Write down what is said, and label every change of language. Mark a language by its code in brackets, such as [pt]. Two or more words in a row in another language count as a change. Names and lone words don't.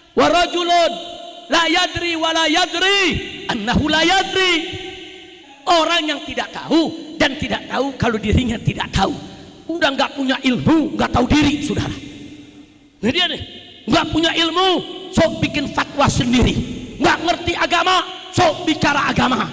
[ar] ورجل لا يدري ولا يدري أنه لا يدري. [id] Orang yang tidak tahu dan tidak tahu kalau dirinya tidak tahu. Udah nggak punya ilmu, nggak tahu diri, saudara. Ini dia nih, nggak punya ilmu, sok bikin fatwa sendiri. Nggak ngerti agama, sok bicara agama.